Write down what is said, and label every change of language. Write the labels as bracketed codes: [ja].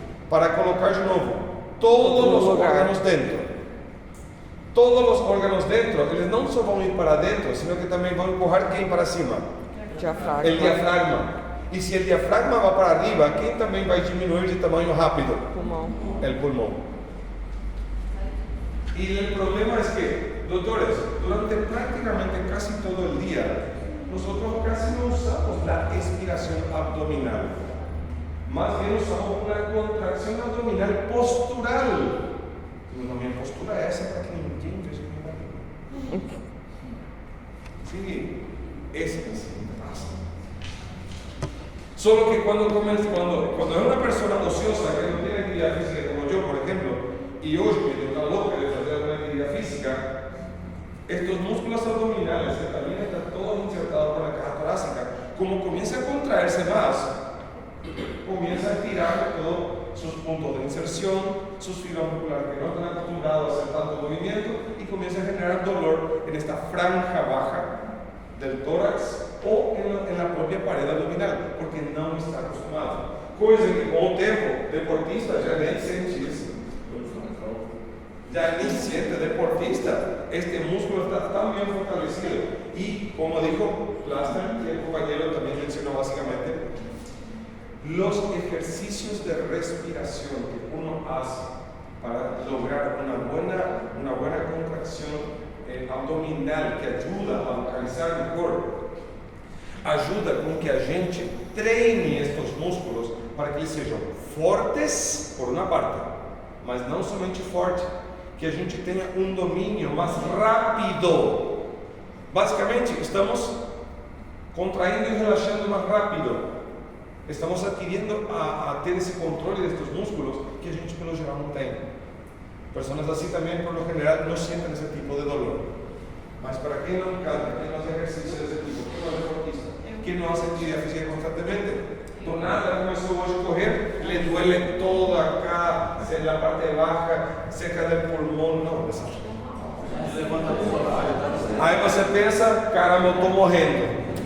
[pt] Para colocar de novo todos os órgãos dentro. Todos os órgãos dentro, eles não só vão ir para dentro, sino que também vão empurrar quem para cima? Diafragma. [es] El diafragma. [pt] E se o diafragma vai para arriba, quem também vai diminuir de tamanho rápido? Pulmão. [es] El pulmão. [pt] E o problema é que, [es] doutores, durante prácticamente casi todo el día, nosotros casi no usamos la expiración abdominal, más bien usamos una contracción abdominal postural. No, mi postura es esa para que ninguém veja mi barriga. Sí, es así pasa. Solo que cuando es una persona ociosa que no tiene actividad física como yo, por ejemplo, y hoy me toca loco de hacer una actividad física, estos músculos abdominales, que también están todos insertados por la caja torácica, como comienza a contraerse más, comienza a estirar todos sus puntos de inserción, sus fibras musculares que no están acostumbrados a hacer tanto movimiento, y comienza a generar dolor en esta franja baja del tórax o en la propia pared abdominal, porque no está acostumbrado. [pt] Coisa que com o tempo, deportista já nem sente isso. [es] Ya ni siente deportista. Este músculo está tan bien fortalecido. Y como dijo Plaster, que el compañero también mencionó básicamente, los ejercicios de respiración que uno hace para lograr una buena contracción abdominal que ayuda a localizar mejor, ayuda con que [pt] a gente treine estos músculos para que eles sejam fortes, por uma parte, mas não somente forte, que a gente tenha um domínio mais rápido. Basicamente, estamos contraindo e relaxando mais rápido. Estamos adquirindo a ter esse controle destes músculos que a gente, pelo geral, não tem. Pessoas assim também, [es] por lo general, [pt] não sentem esse tipo de dolor. Mas para quem não canta, quem não faz exercício desse tipo, quem não é deportista, quem não hace atividade física constantemente, do nada começou hoje a correr, [es] le duele todo acá, [pt] na parte baja, cerca del pulmão, não, aí você pensa, caramba, eu estou morrendo.